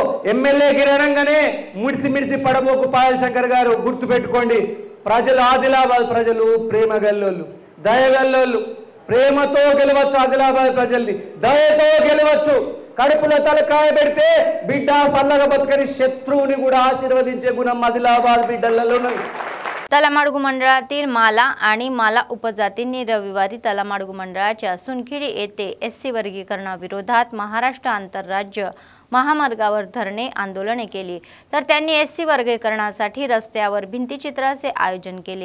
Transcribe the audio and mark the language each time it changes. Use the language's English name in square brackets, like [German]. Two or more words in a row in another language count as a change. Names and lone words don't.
[Telugu] ఎమ్మెల్యే గిరణంగానే మిడిసి పడబోకు పాయల్ శంకర్ గారు. గుర్తు పెట్టుకోండి, ప్రజలు ఆదిలాబాద్ ప్రజలు ప్రేమ గల్లోళ్ళు, దయగల్లోళ్ళు. ప్రేమతో గెలవచ్చు ఆదిలాబాద్ ప్రజల్ని, దయతో గెలవచ్చు. కడుపులో తలకాయ పెడితే బిడ్డ సల్లగా బతుకని శత్రువుని కూడా ఆశీర్వదించే గుణం आदिलाबाद बिड्डలలో ఉన్నది. [Marathi] तलामाडगू मंडळातील माला आणि माला उपजातींनी रविवारी तलामाडगू मंडळाच्या सुनखिडी येथे SC वर्गीकरणाविरोधात महाराष्ट्र आंतरराज्य महामार्गावर धरणे आंदोलने केली. तर त्यांनी SC वर्गीकरणासाठी रस्त्यावर भिंतीचित्राचे आयोजन केले.